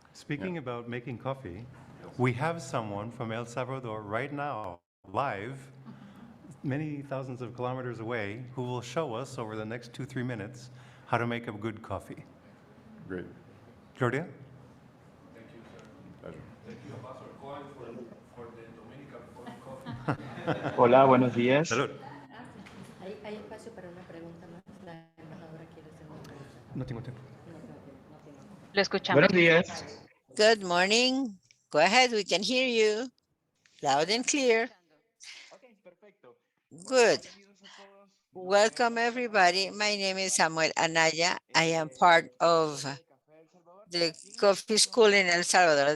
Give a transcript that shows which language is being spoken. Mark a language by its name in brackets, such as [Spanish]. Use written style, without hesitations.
[English] Speaking about making coffee, we have someone from El Salvador right now, live, many thousands of kilometers away, who will show us over the next 2-3 minutes how to make a good coffee. Great. Gloria? Thank you, sir. Pleasure. Thank you, Ambassador Cohen, for the Dominican coffee. [Spanish] Hola, buenos días. Salud. Hay espacio para una pregunta más. La embajadora quiere hacer una pregunta. No tengo tiempo. Lo escuchamos. Buenos días. [English] Good morning. Go ahead, we can hear you loud and clear. Good. Welcome, everybody. My name is Samuel Anaya. I am part of the coffee school in El Salvador.